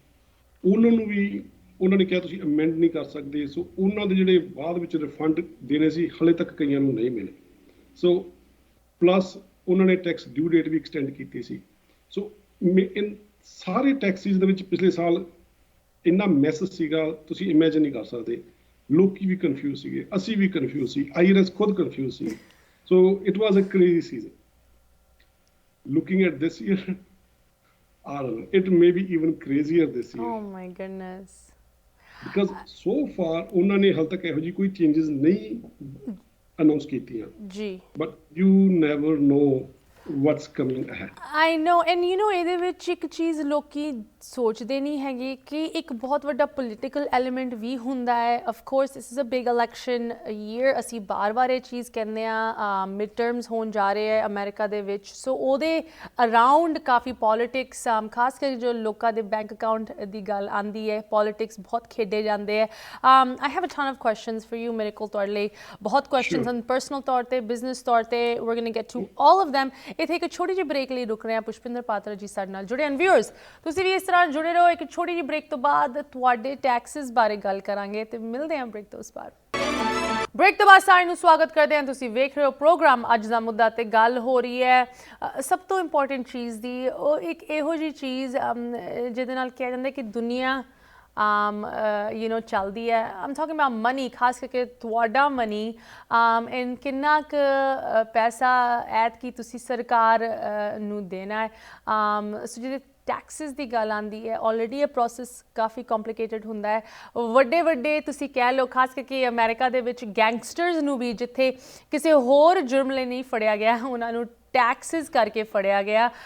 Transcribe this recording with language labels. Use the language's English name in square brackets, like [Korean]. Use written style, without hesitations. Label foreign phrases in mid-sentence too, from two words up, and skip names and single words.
[Punjabi] ਉਹਨਾਂ ਨੇ ਕਿਹਾ ਤੁਸੀਂ ਅਮੈਂਡ ਨਹੀਂ ਕਰ ਸਕਦੇ ਸੋ ਉਹਨਾਂ ਦੇ ਜਿਹੜੇ ਬਾਅਦ ਵਿੱਚ ਰਿਫੰਡ ਦੇਣੇ ਸੀ ਹਾਲੇ ਤੱਕ ਕਈਆਂ ਨੂੰ ਨਹੀਂ ਮਿਲੇ ਸੋ ਪਲੱਸ ਉਹਨਾਂ ਨੇ [English] tax due date [Punjabi] ਵੀ ਐਕਸਟੈਂਡ ਕੀਤੀ ਸੀ ਸੋ ਇਨ ਸਾਰੇ ਟੈਕਸਿਸ ਦੇ ਵਿੱਚ ਪਿਛਲੇ ਸਾਲ ਇੰਨਾ ਮੈਸ ਸੀਗਾ, ਤੁਸੀਂ ਇਮੇਜਿਨ ਨਹੀਂ ਕਰ ਸਕਦੇ। ਲੋਕੀ ਵੀ ਕਨਫਿਊਜ਼ ਸੀਗੇ, ਅਸੀਂ ਵੀ ਕਨਫਿਊਜ਼ ਸੀ, IRS ਖੁਦ ਕਨਫਿਊਜ਼ ਸੀ। [English] So it was a crazy season. Looking at this year, I don't know, it may be even crazier this year. Oh my goodness. Because so far [Punjabi] ਉਹਨਾਂ ਨੇ ਹਾਲ ਤੱਕ ਇਹੋ ਜਿਹੀ ਕੋਈ ਚੇਂਜਸ ਨਹੀਂ ਅਨਾਉਂਸ ਕੀਤੀਆਂ। ਜੀ। [English] But you never know what's coming ahead. I know, and you know [Punjabi] ਇਹਦੇ ਵਿੱਚ ਇੱਕ ਚੀਜ਼ ਲੋਕੀ ਸੋਚਦੇ ਨਹੀਂ ਹੈਗੇ ਕਿ ਇੱਕ ਬਹੁਤ ਵੱਡਾ [English] political element [Punjabi] ਵੀ ਹੁੰਦਾ ਹੈ। [English] Of course this is a big election year, [Punjabi] ਅਸੀਂ ਬਾਰ-ਬਾਰ ਇਹ ਚੀਜ਼ ਕਹਿੰਦੇ ਆ, [English] mid terms [Punjabi] ਹੋਣ ਜਾ ਰਹੇ ਹੈ ਅਮਰੀਕਾ ਦੇ ਵਿੱਚ, ਸੋ ਉਹਦੇ ਅਰਾਊਂਡ ਕਾਫੀ ਪੋਲੀਟਿਕਸ, ਖਾਸ ਕਰਕੇ ਜੋ ਲੋਕਾਂ ਦੇ [English] bank account [Punjabi] ਦੀ ਗੱਲ ਆਉਂਦੀ ਹੈ, ਪੋਲੀਟਿਕਸ ਬਹੁਤ ਖੇਡੇ ਜਾਂਦੇ ਹੈ। [English] I have a ton of questions for you, [Punjabi] ਮੇਰੇ ਕੋਲ ਤੁਹਾਡੇ ਲਈ ਬਹੁਤ ਕੁਐਸਚਨਸ ਹਨ, ਪਰਸਨਲ ਤੌਰ 'ਤੇ, ਬਿਜ਼ਨਸ ਤੌਰ 'ਤੇ, [English] we're going to get to all of them। [Punjabi] ਇੱਥੇ ਇੱਕ ਛੋਟੀ ਜਿਹੀ ਬ੍ਰੇਕ ਲਈ ਰੁਕ ਰਹੇ ਹਾਂ। ਪੁਸ਼ਪਿੰਦਰ ਪਾਤਰਾ ਜੀ ਸਾਡੇ ਨਾਲ ਜੁੜੇ ਹਨ। ਵਿਊਅਰਸ, ਤੁਸੀਂ ਵੀ ਇਸ ਤਰ੍ਹਾਂ ਜੁੜੇ ਰਹੋ। ਇੱਕ ਛੋਟੀ ਜਿਹੀ ਬ੍ਰੇਕ ਤੋਂ ਬਾਅਦ ਤੁਹਾਡੇ ਟੈਕਸਿਸ ਬਾਰੇ ਗੱਲ ਕਰਾਂਗੇ ਤੇ ਮਿਲਦੇ ਹਾਂ ਬ੍ਰੇਕ ਤੋਂ ਉਸ ਬਾਅਦ। ਬ੍ਰੇਕ ਤੋਂ ਬਾਅਦ ਸਾਰਿਆਂ ਨੂੰ ਸਵਾਗਤ ਕਰਦੇ ਹਾਂ। ਤੁਸੀਂ ਵੇਖ ਰਹੇ ਹੋ ਪ੍ਰੋਗਰਾਮ ਅੱਜ ਦਾ ਮੁੱਦਾ ਤੇ ਗੱਲ ਹੋ ਰਹੀ ਹੈ ਸਭ ਤੋਂ ਇੰਪੋਰਟੈਂਟ ਚੀਜ਼ ਦੀ। ਉਹ ਇੱਕ ਇਹੋ ਜਿਹੀ ਚੀਜ਼ ਜਿਹਦੇ ਨਾਲ ਕਿਹਾ ਜਾਂਦਾ ਕਿ ਦੁਨੀਆ [English] you know [Punjabi] ਚੱਲਦੀ ਹੈ। [English] I'm talking about money, [Punjabi] ਖਾਸ ਕਰਕੇ ਤੁਹਾਡਾ ਮਨੀ, ਐਂਡ ਕਿੰਨਾ ਕੁ ਪੈਸਾ ਐਤਕੀ ਤੁਸੀਂ ਸਰਕਾਰ ਨੂੰ ਦੇਣਾ ਹੈ। ਸੋ ਜਿਹਦੇ ਟੈਕਸਿਸ ਦੀ ਗੱਲ ਆਉਂਦੀ ਹੈ, ਆਲਰੇਡੀ ਇਹ ਪ੍ਰੋਸੈਸ ਕਾਫੀ ਕੰਪਲੀਕੇਟਡ ਹੁੰਦਾ ਹੈ। ਵੱਡੇ ਤੁਸੀਂ ਕਹਿ ਲਓ, ਖਾਸ ਕਰਕੇ ਅਮਰੀਕਾ ਦੇ ਵਿੱਚ ਗੈਂਗਸਟਰਸ ਨੂੰ ਵੀ ਜਿੱਥੇ ਕਿਸੇ ਹੋਰ ਜੁਰਮ ਲਈ ਨਹੀਂ ਫੜਿਆ ਗਿਆ, ਉਹਨਾਂ ਨੂੰ ਟੈਕਸਿਸ ਕਰਕੇ ਫੜਿਆ ਗਿਆ।